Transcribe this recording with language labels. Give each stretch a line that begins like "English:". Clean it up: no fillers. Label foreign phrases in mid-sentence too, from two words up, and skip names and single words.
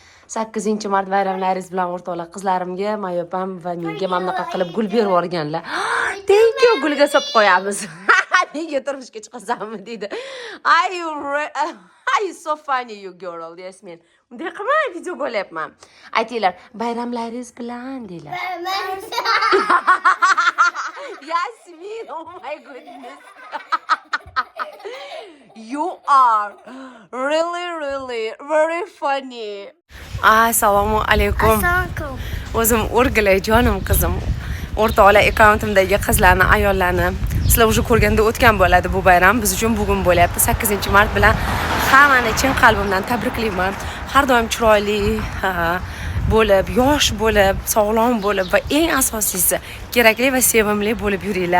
Uzbek: 8-mart bayramlaringiz bilan o'rtoqlar. Qizlarimga, mayopam va menga mamlaqa qilib gul berib yuborganlar.
English: Thank you,
Uzbek: gulga solib qo'yamiz. Nega turmushga chiqasanmi deydi.
English: Are you so funny you girl? Yes men.
Uzbek: Unday qilmay video qo'yapman. Aytinglar, bayramlaringiz bilan deylar.
English: Yasmin, oh my goodness. You are really very funny.
Uzbek: Assalomu alaykum. O'zim o'rgilay jonim qizim. O'rtoqlar akkauntimdagi qizlarni, ayollarni sizlar уже ko'rganda o'tgan bo'ladi bu bayram. Biz uchun bugun bo'lyapti. 8-mart bilan hammani chin qalbimdan tabriklayman. Har doim chiroyli bo'lib, yosh bo'lib, sog'lom bo'lib va eng asosiysi kerakli va sevimli bo'lib yuringlar.